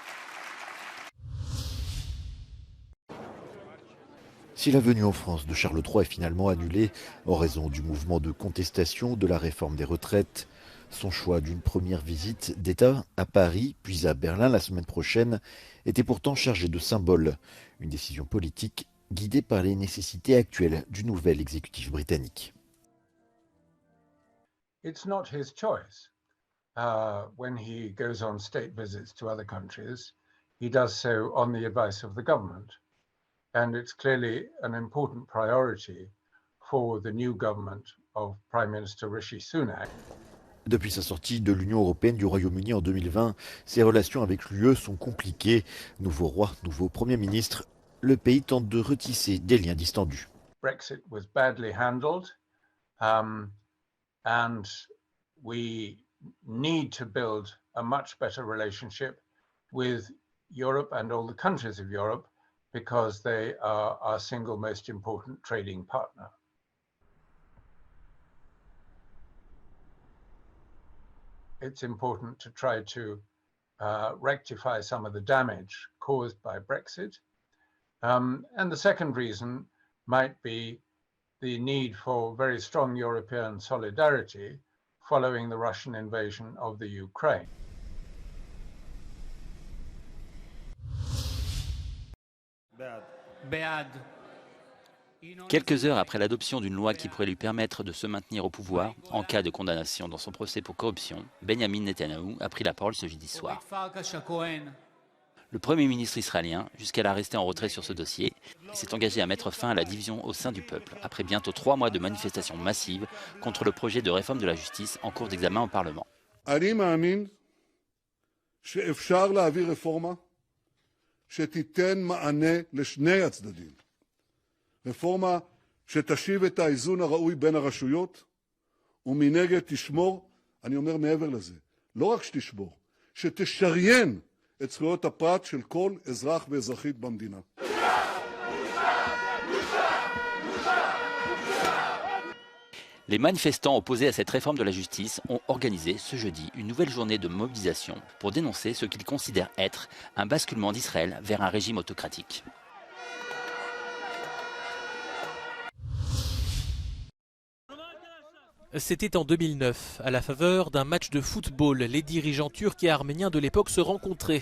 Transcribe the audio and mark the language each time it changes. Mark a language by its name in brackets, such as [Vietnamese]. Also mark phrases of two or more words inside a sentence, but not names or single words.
[French] Si la venue en France de Charles III est finalement annulée en raison du mouvement de contestation de la réforme des retraites, son choix d'une première visite d'État à Paris, puis à Berlin la semaine prochaine, était pourtant chargé de symboles. Une décision politique guidée par les nécessités actuelles du nouvel exécutif britannique. [English] It's not his choice. When he goes on state visits to other countries, he does so on the advice of the government. And it's clearly an important priority for the new government of Prime Minister Rishi Sunak. [French] Depuis sa sortie de l'Union européenne du Royaume-Uni en 2020, ses relations avec l'UE sont compliquées. Nouveau roi, nouveau Premier ministre, le pays tente de retisser des liens distendus. [English] Brexit was badly handled, and we need to build a much better relationship with Europe and all the countries of Europe, because they are our single most important trading partner. It's important to try to rectify some of the damage caused by Brexit. And the second reason might be the need for very strong European solidarity following the Russian invasion of the Ukraine. [French] Quelques heures après l'adoption d'une loi qui pourrait lui permettre de se maintenir au pouvoir en cas de condamnation dans son procès pour corruption, Benjamin Netanyahou a pris la parole ce jeudi soir. Le Premier ministre israélien, jusqu'à resté en retrait sur ce dossier, s'est engagé à mettre fin à la division au sein du peuple, après bientôt 3 mois de manifestations massives contre le projet de réforme de la justice en cours d'examen au Parlement. [Hebrew] שתיתן מענה לשני הצדדים. רפורמה שתשיב את האיזון הראוי בין הרשויות, ומנגד תשמור, אני אומר מעבר לזה, לא רק שתשמור, שתשריין את זכויות הפרט של כל אזרח ואזרחית במדינה. [French] Les manifestants opposés à cette réforme de la justice ont organisé ce jeudi une nouvelle journée de mobilisation pour dénoncer ce qu'ils considèrent être un basculement d'Israël vers un régime autocratique. C'était en 2009, à la faveur d'un match de football, les dirigeants turcs et arméniens de l'époque se rencontraient.